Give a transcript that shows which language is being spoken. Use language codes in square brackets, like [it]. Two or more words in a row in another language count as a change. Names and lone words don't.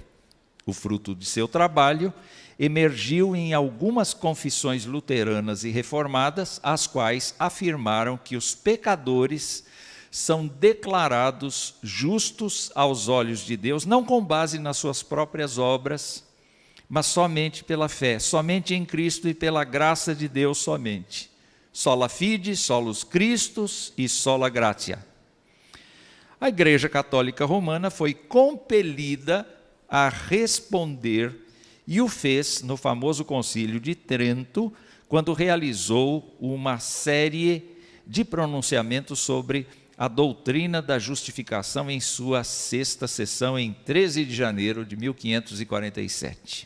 [pt] O fruto de seu trabalho emergiu em algumas confissões luteranas e reformadas, as quais afirmaram que os pecadores são declarados justos aos olhos de Deus, não com base nas suas próprias obras, mas somente pela fé, somente em Cristo e pela graça de Deus somente. [la] Sola fide, solus Christus e sola gratia. [pt] A Igreja Católica Romana foi compelida a responder e o fez no famoso Concílio de Trento, quando realizou uma série de pronunciamentos sobre a doutrina da justificação em sua 6ª sessão, em 13 de janeiro de 1547.